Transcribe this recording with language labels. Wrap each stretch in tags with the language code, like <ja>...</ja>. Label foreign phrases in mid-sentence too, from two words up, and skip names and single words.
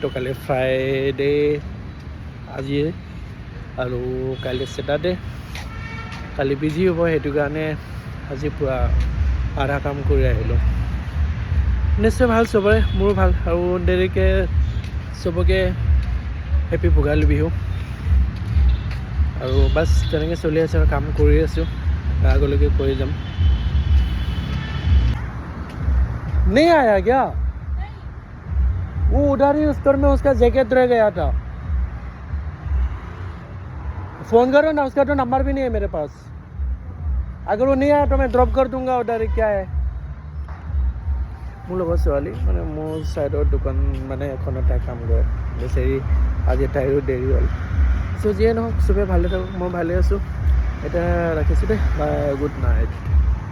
<as>কালি ফ্ৰাইডে, আজি আৰু কাইলৈ ছেটাৰডে, কালি বিজি হ'ব, সেইটো কাৰণে আজি পুৰা আধা কাম কৰি আহিলোঁ। নিশ্চয় ভাল চবৰে, মোৰো ভাল। আৰু দেৰিকৈ চবকে হেপী ভোগালী বিহু। আৰু বাছ তেনেকৈ চলি আছে আৰু কাম কৰি আছোঁ, আগলৈকে কৰি যাম।</as> <hi>नहीं आया क्या? वो उधर ही स्टोर में उसका जैकेट रह गया था। फोन करो ना, उसका तो नंबर भी नहीं है मेरे पास। अगर वो नहीं आया तो मैं ड्रॉप कर दूंगा उधर। क्या है,</hi> <as>মোৰ লগৰ ছোৱালী, মানে মোৰ ছাইডৰ দোকান মানে এখনতে কাম কৰে, বেচেৰি আজি তাইৰো দেৰি হ'ল। চ' যিয়ে নহওক, চবেই ভালে থাকক, মই ভালে আছোঁ। এতিয়া ৰাখিছোঁ দেই,</as> <en>bye, good night.</en>